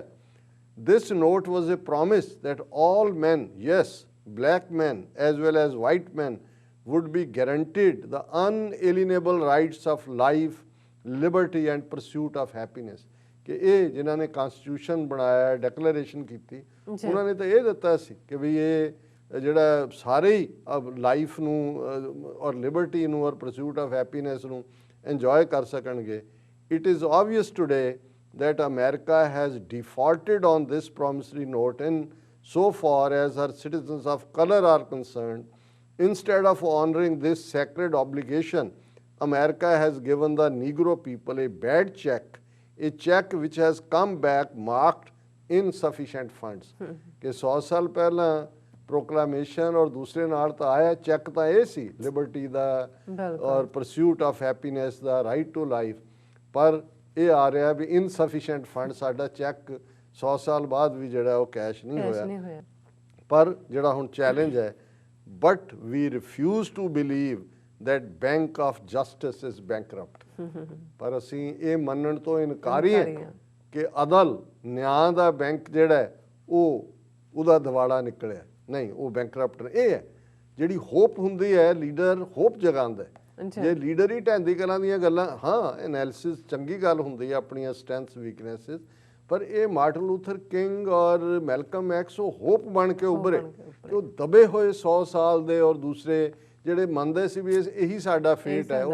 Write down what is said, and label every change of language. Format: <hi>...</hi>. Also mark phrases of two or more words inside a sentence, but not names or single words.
<en>This note was a promise that all men, yes, black men as well as white men, would be guaranteed the unalienable rights of life, liberty and pursuit of happiness।</en> <pa>ਕਿ ਇਹ ਜਿਨ੍ਹਾਂ ਨੇ ਕਨਸਟੀਟਿਊਸ਼ਨ ਬਣਾਇਆ, ਡੈਕਲੇਰੇਸ਼ਨ ਕੀਤੀ, ਉਹਨਾਂ ਨੇ ਤਾਂ ਇਹ ਦਿੱਤਾ ਸੀ ਕਿ ਵੀ ਇਹ ਜਿਹੜਾ ਸਾਰੇ ਹੀ ਲਾਈਫ ਨੂੰ ਔਰ ਲਿਬਰਟੀ ਨੂੰ ਔਰ</pa> <en>pursuit of happiness</en> <pa>ਨੂੰ ਇੰਜੋਏ ਕਰ ਸਕਣਗੇ।</pa> <en>it is obvious today that America has defaulted on this promissory note in so far as her citizens of color are concerned. Instead of honoring this sacred obligation, America has given the Negro people a bad check, a check which has come back marked insufficient funds।</en> <pa>ਕਿ 100 ਸਾਲ ਪਹਿਲਾਂ ਪ੍ਰੋਕਲਾਮੇਸ਼ਨ ਔਰ ਦੂਸਰੇ ਨਾਲ ਤਾਂ ਆਇਆ ਚੈੱਕ ਤਾਂ ਇਹ ਸੀ ਲਿਬਰਟੀ ਦਾ ਔਰ</pa> <en>pursuit of happiness</en> <pa>ਦਾ,</pa> <en>right to life,</en> <pa>ਪਰ ਇਹ ਆ ਰਿਹਾ ਵੀ</pa> <en>insufficient fund,</en> <pa>ਸਾਡਾ ਚੈੱਕ 100 ਸਾਲ ਬਾਅਦ ਵੀ ਜਿਹੜਾ ਉਹ ਕੈਸ਼ ਨਹੀਂ ਹੋਇਆ। ਪਰ ਜਿਹੜਾ ਹੁਣ ਚੈਲੰਜ ਹੈ,</pa> <en>but we refuse to believe that bank of justice is bankrupt।</en> <pa>ਪਰ ਅਸੀਂ ਇਹ ਮੰਨਣ ਤੋਂ ਇਨਕਾਰੀ ਹਾਂ ਕਿ ਅਦਲ ਨਿਆਂ ਦਾ ਬੈਂਕ ਜਿਹੜਾ ਹੈ ਉਹਦਾ ਦਿਵਾਲਾ ਨਿਕਲਿਆ ਨਹੀਂ, ਉਹ ਬੈਂਕਰਪਟ। ਇਹ ਹੈ ਜਿਹੜੀ ਹੋਪ ਹੁੰਦੀ ਹੈ, ਲੀਡਰ ਹੋਪ ਜਗਾਉਂਦਾ ਹੈ। ਜੇ ਲੀਡਰ ਹੀ ਢਹਿੰਦੀ ਕਲਾਂ ਦੀਆਂ ਗੱਲਾਂ, ਹਾਂ ਐਨਾਲਿਸਿਸ ਚੰਗੀ ਗੱਲ ਹੁੰਦੀ ਹੈ, ਆਪਣੀਆਂ</pa> <en>strengths weaknesses,</en> <pa>ਪਰ ਇਹ ਮਾਰਟਨ ਲੂਥਰ ਕਿੰਗ ਔਰ ਮੈਲਕਮ ਐਕਸ ਉਹ ਹੋਪ ਬਣ ਕੇ ਉੱਭਰੇ ਕਿ ਉਹ ਦਬੇ ਹੋਏ 100 ਸਾਲ ਦੇ ਔਰ ਦੂਸਰੇ ਜਿਹੜੇ ਮੰਨਦੇ ਸੀ ਵੀ ਇਹੀ ਸਾਡਾ ਫੇਟ ਹੈ।</pa>